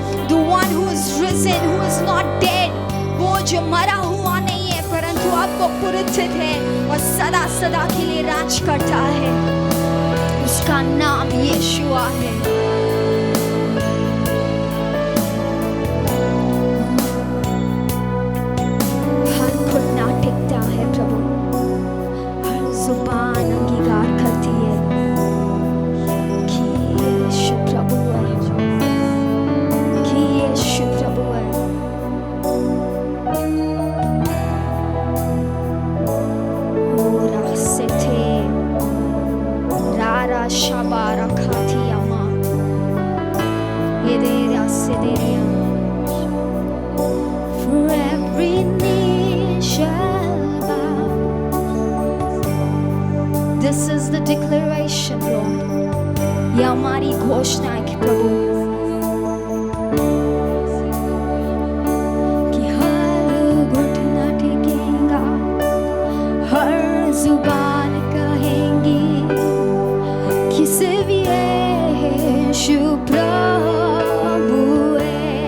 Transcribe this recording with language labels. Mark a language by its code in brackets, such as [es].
[en] The one who is risen, who is not dead. [hi] वो जो मरा हुआ नहीं है परंतु अब वो पुरस्थित है और सदा सदा के लिए राज करता है। उसका नाम यीशुआ है। हर घुटना टिकता है प्रभु, हर जुबान अंगीकार करती है कि यीशु प्रभु है, कि यीशु प्रभु है। ओरा सेथे रारा शाबारा खातियामा येदेरा सेदेरिया। [en] For every knee shall bow. This is the declaration, Lord. [hi] ये हमारी घोषणा है कि प्रभु कि हर घुटना टेकेगा, हर जुबान कहेंगी कि सिर्फ यीशु प्रभु है।